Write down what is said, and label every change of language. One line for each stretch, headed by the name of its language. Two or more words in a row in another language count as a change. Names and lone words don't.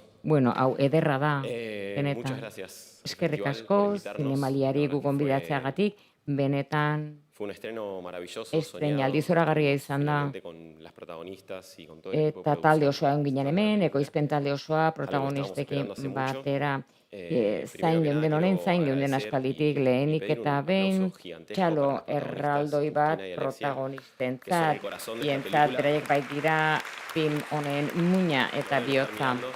Basque: Bueno, hau ederra da, benetan.
Spanish: Muchas gracias.
Basque: Eskerrik asko, zinemaliari gu gonbidatzeagatik, benetan.
Spanish: Fue un estreno maravilloso.
Basque: Estreinaldi zoragarria izan da. Eta talde osoa ginen hemen, ekoizpen talde osoa protagonistekin batera. Zain geunden honen, zain geunden aspalditik lehenik eta behin txalo erraldoi bat protagonistentzat, ientzat beraiek baitira film honen muina eta bihotza.